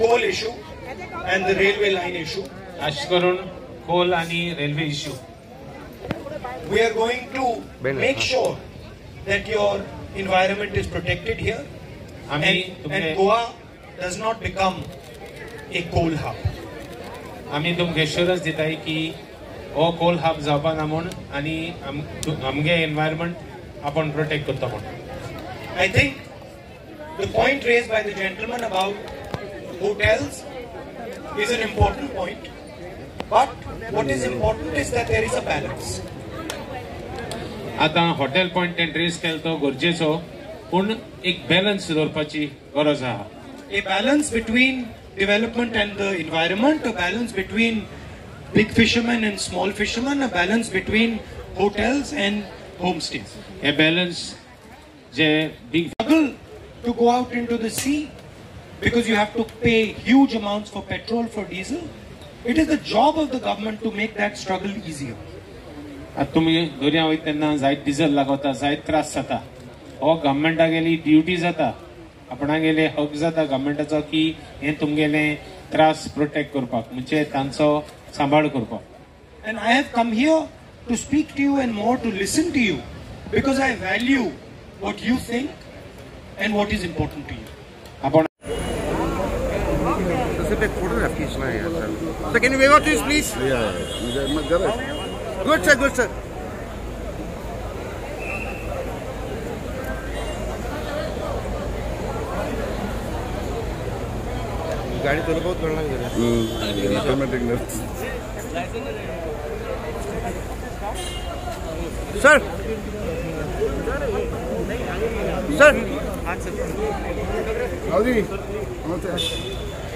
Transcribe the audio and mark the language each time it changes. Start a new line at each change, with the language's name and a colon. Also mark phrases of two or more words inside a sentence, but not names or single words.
English: coal issue and the railway line issue, Ashkarun, coal आणि railway issue. we are going to make sure that your environment is protected here and Goa does not become a coal hub.
Konkani: आम्ही तुमकां एश्युरन्स दिताय की हो
English: coal hub
Konkani: जावपा ना म्हूण आनी आमगे एनवायरमेंट आपण प्रोटेक्ट करता म्हूण.
English: I think the point raised by the gentleman about hotels is an important point, but what is important is that there is a balance.
Konkani: आतां
English: hotel point
Konkani: तें रेज केलो तो गरजेचो, पूण एक बॅलन्स दवरपाची गरज आहा.
English: A balance between development and the environment, a balance between big fishermen and small fishermen, a balance between hotels and homestays.
Konkani: हे बॅलन्स जे बिग
English: Struggle to go out into the sea because you have to pay huge amounts for petrol, for diesel. It is the job of the government to make that struggle easier.
Konkani: आतां तुमी दर्या वयता तेन्ना जायत डिझल लागता, जायत त्रास जाता. हो गव्हर्मेंटागेली ड्युटी जाता, आपणागेले हक जाता गव्हर्मेंटाचो की हे तुमगेले त्रास प्रोटेक्ट करपाक, म्हणजे तांचो सांबाळ करपाक.
English: And I have come here to speak to you and more to listen to you because I value what you think and what is important to you.
Konkani: आपण
English: Sir, take photograph
Hindi: खींचना है यार सर.
English: Sir, can you wave out to us, please? Yeah. Good, sir. Good,
Hindi: sir. गाड़ी तो बहुत बढ़ना है.
English: Automatic lift. Sir. Sir. Howdy. Namaste.